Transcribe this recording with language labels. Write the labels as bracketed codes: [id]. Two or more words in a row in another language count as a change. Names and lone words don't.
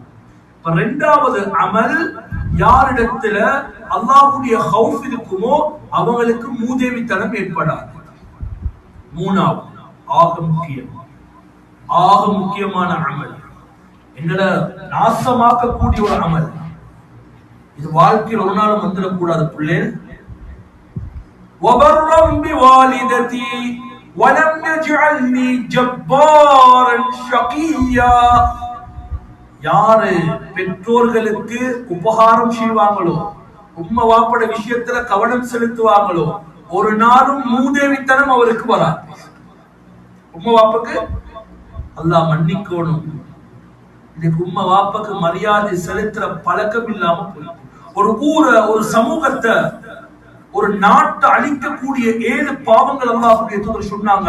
[ta] இப்ப 2வது அமல், யாரிடத்துல அல்லாஹ்வுடைய ஹவுஃப் இருக்குமோ அவங்களுக்கு மூதேவித்தனம் ஏற்படாது. 3வது ஆக முக்கியமான அமல், எங்களை நாசமாக்கக்கூடிய ஒரு அமல், இது வாழ்க்கையில் ஒரு நாளும் வந்துடக்கூடாது பிள்ளை. [ar] وَبَرًّا بِوَالِدَتِي وَلَمْ يَجْعَلْنِي جَبَّارًا شَقِيًّا. [ta] யாரு பெற்றோர்களுக்கு உபகாரம் செய்வாங்களோ, உம்மா வாப்பட விஷயத்துல கவனம் செலுத்துவாங்களோ, ஒரு நாளும் மூதேவித்தனம் அவருக்கு வராது. உம்மா வாப்புக்கு அல்லாஹ் மன்னிக்கணும். இன்னைக்கு உம்மா வாப்புக்கு மரியாதை செலுத்துற பழக்கம் இல்லாம போய் ஒரு ஊரை, ஒரு சமூகத்தை, ஒரு நாட்டை அழிக்கக்கூடிய 7 பாவங்கள் அல்லாஹ்வுடைய தூதர் சொன்னாங்க.